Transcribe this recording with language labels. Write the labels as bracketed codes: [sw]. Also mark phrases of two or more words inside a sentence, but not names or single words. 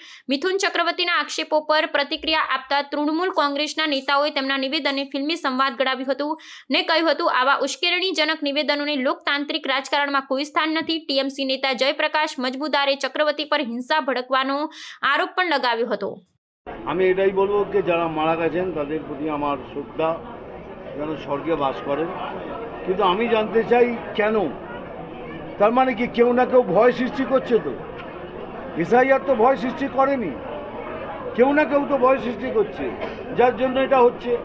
[gu] મિથુન ચક્રવર્તીના આક્ષેપો પર પ્રતિક્રિયા આપતા તૃણમૂલ કોંગ્રેસના નેતાઓએ તેમના નિવેદનને ફિલ્મી સંવાદ ને કહ્યું હતું આવા ઉશ્કેરણીજનક નિવેદનોને લોકતાંત્રિક રાજકારણમાં કોઈ સ્થાન નથી। ટીએમસી નેતા જયપ્રકાશ મજમુદારે ચક્રવર્તી પર হিংসা ભડકવાનો આરોપ પણ લગાવ્યો હતો। [bn] আমি এটাই বলবো যে যারা মারা গেছেন তাদের প্রতি আমার শ্রদ্ধা, যেন স্বর্গে বাস করেন, কিন্তু আমি জানতে চাই কেন? তার মানে কি কেউ না কেউ ভয় সৃষ্টি করছে? তো এসআইআর তো ভয় সৃষ্টি করেনি, কেউ না কেউ তো ভয় সৃষ্টি করছে, যার জন্য এটা হচ্ছে।